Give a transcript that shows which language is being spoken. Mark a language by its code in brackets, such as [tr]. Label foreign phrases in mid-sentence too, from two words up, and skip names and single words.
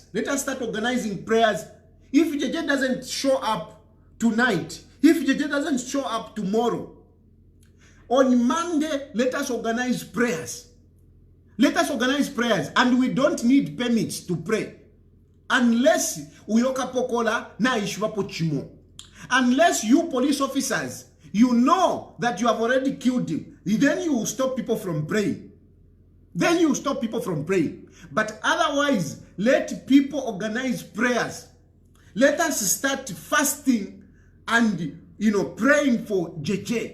[en] Let us start organizing prayers. If JJ doesn't show up tonight, if JJ doesn't show up tomorrow, on Monday, let us organize prayers. Let us organize prayers. And we don't need permits to pray. [bem] Unless uyoka pokola na ishwapo chimo. [en] Unless you police officers, you know that you have already killed him. Then you will stop people from praying. Then you will stop people from praying. But otherwise, let people organize prayers. Let us start fasting and, praying for JJ.